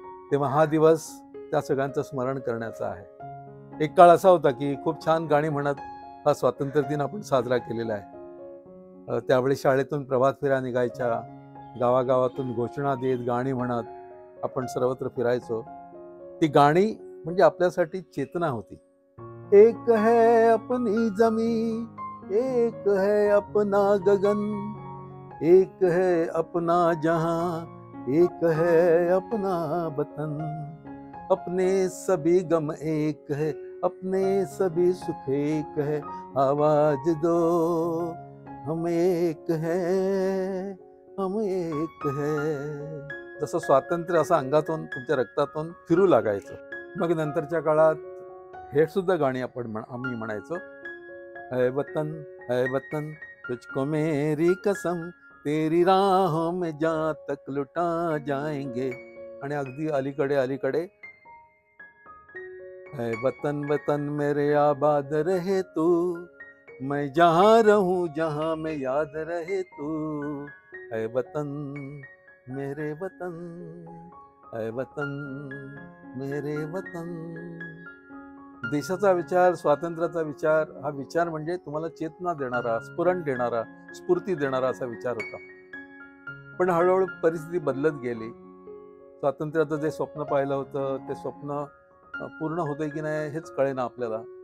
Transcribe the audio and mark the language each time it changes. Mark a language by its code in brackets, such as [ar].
[mr] तेव्हा हा दिवस त्या सगळ्यांचं स्मरण करण्याचा आहे. एक काळ असा होता की खूप छान गाणी म्हणत हा स्वातंत्र्य दिन आपण साजरा केलेला आहे. त्यावेळी शाळेतून प्रभात फेऱ्या निघायच्या, गावागावातून घोषणा देत गाणी म्हणत आपण सर्वत्र फिरायचो. ती गाणी म्हणजे आपल्यासाठी चेतना होती. [hi] एक है अपनी जमी, एक है अपना गगन, एक है अपना जहां, एक है अपना वतन, अपने सभी गम एक है, अपने सभी सुख एक है, आवाज दो हम एक है, हम एक है. [mr] जसं स्वातंत्र्य असं अंगातून तुमच्या रक्तातून फिरू लागायचं. मग नंतरच्या काळात हे सुद्धा गाणी आम्ही म्हणायचो. [hi] है वतन तुझको मेरी कसम, तेरी राहों में जहाँ तक लुटा जाएंगे. [mr] आणि अगदी अलीकडे [hi] है वतन वतन मेरे आबाद रहे तू, मैं जहाँ रहूं जहाँ मैं याद रहे तू. है वतन मेरे वतन, है वतन मेरे वतन. [mr] देशाचा विचार, स्वातंत्र्याचा विचार, हा विचार म्हणजे तुम्हाला चेतना देणारा, स्फुरण देणारा, स्फूर्ती देणारा असा विचार होता. पण हळूहळू परिस्थिती बदलत गेली. स्वातंत्र्याचं जे स्वप्न पाहिलं होतं ते स्वप्न पूर्ण होतंय की नाही हेच कळेना आपल्याला.